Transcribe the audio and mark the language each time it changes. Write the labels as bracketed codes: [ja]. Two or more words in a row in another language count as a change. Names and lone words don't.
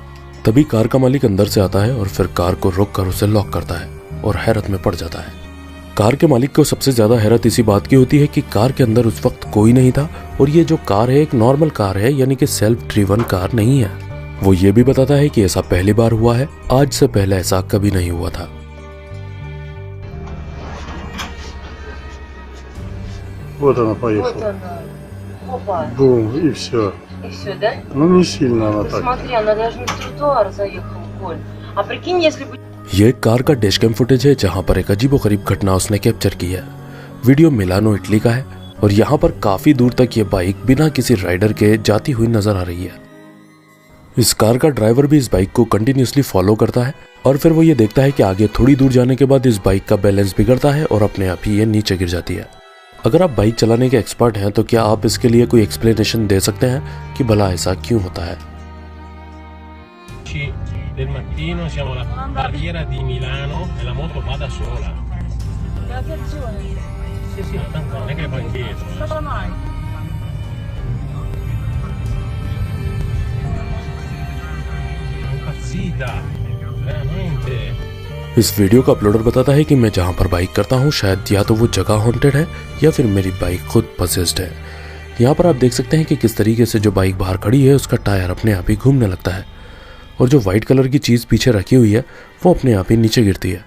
[hi] तभी कार का मालिक अंदर से आता है और फिर कार को रोक कर उसे लॉक करता है और हैरत में पड़ जाता है। कार के मालिक को सबसे ज्यादा हैरत इसी बात की होती है कि कार के अंदर उस वक्त कोई नहीं था और ये जो कार है एक [en] normal car [hi] है, यानी कि [en] self driven car [hi] नहीं है। वो ये भी बताता है कि ऐसा पहली बार हुआ है, आज से पहले ऐसा कभी नहीं हुआ था। [ru] Вот она поехала. Вот она. Опа. Бум, и все. И все, да? Ну не сильно она так. Смотри, она даже на тротуар заехала, Коль. А прикинь, если бы... [hi] ये कार का [en] dashcam footage [hi] है जहां पर एक अजीबोगरीब घटना उसने कैप्चर की है। वीडियो मिलानो इटली का है और यहाँ पर काफी दूर तक ये बाइक बिना किसी राइडर के जाती हुई नजर आ रही है। इस कार का ड्राइवर भी इस बाइक को [en] continuously follow [hi] करता है और फिर वो ये देखता है कि आगे थोड़ी दूर जाने के बाद इस बाइक का बैलेंस बिगड़ता है और अपने आप ही ये नीचे गिर जाती है। अगर आप बाइक चलाने के एक्सपर्ट हैं तो क्या आप इसके लिए कोई एक्सप्लेनेशन दे सकते हैं कि भला ऐसा क्यों होता है? [it] Del mattino siamo alla barriera di Milano e la moto va da sola. La piazzone. Sì, sì, tanto non è che va indietro. Cosa mai? Impazzita, veramente. [hi] इस वीडियो का अपलोडर बताता है कि मैं जहां पर बाइक करता हूं शायद या तो वो जगह हॉन्टेड है या फिर मेरी बाइक खुद पसेस्ड है। यहाँ पर आप देख सकते हैं कि किस तरीके से जो बाइक बाहर खड़ी है उसका टायर अपने आप ही घूमने लगता है और जो [en] white color [hi] की चीज पीछे रखी हुई है वो अपने आप ही नीचे गिरती है।